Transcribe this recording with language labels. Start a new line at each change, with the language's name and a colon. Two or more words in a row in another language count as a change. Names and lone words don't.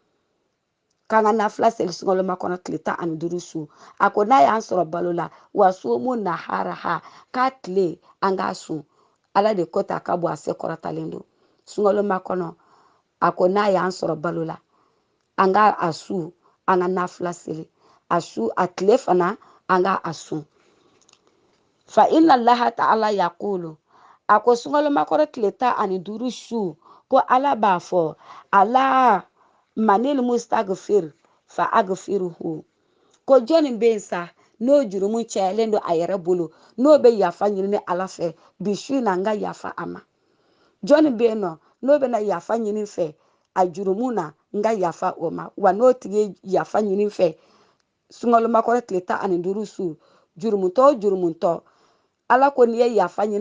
Bambara: sunkalomakɔnɔ tile 15 su a ko n'a y'an sɔrɔ balo la
Arabic: وصوموا نهارها
Bambara: k'a tile an k'a sun ala de ko ta ka bɔ a se kɔrɔtalen don sunkalomakɔnɔ a ko n'a y'an sɔrɔ balo la an ka a su an ka nafila seli a su a tile fana an ka a sun
Arabic: فإن الله تعالى يقول
Bambara: ako sunkalo makɔrɔ tile 15 su ko ala b'a fɔ
Arabic: ألا من مستغفر فأغفره
Bambara: ko jɔnni bɛ yen sa n'o jurumu cayalen don a yɛrɛ bolo n'o bɛ yafa ɲini ni ala fɛ bi su in na n ka yafa a ma jɔnni bɛ yen nɔ n'o bɛna yafa ɲini fɛ a jurumu na n ka yafa o ma wa n'o tigi yafa ɲini fɛ sunkalo makɔrɔ tile 15 su jurumutɔ o jurumutɔ ala ko n'i ye yafa ɲini